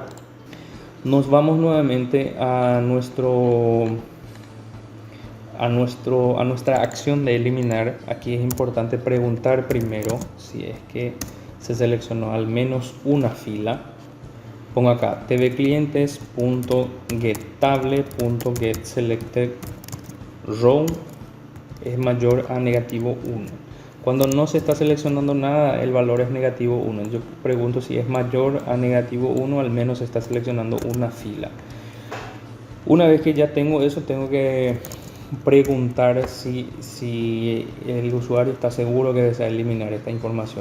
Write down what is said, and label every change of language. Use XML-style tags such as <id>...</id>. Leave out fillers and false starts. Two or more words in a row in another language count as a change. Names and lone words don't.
<es>Nos vamos nuevamente a nuestra acción de eliminar. Aquí es importante preguntar primero si es que se seleccionó al menos una fila. Pongo acá tvclientes.getTable.</es> <en>getSelected row</en> <es>es mayor a -1. Cuando no se está seleccionando nada, el valor es -1. Yo pregunto si es mayor a -1, al menos se está seleccionando una fila. Una vez que ya tengo eso, tengo que preguntar si el usuario está seguro que desea eliminar esta información.</es>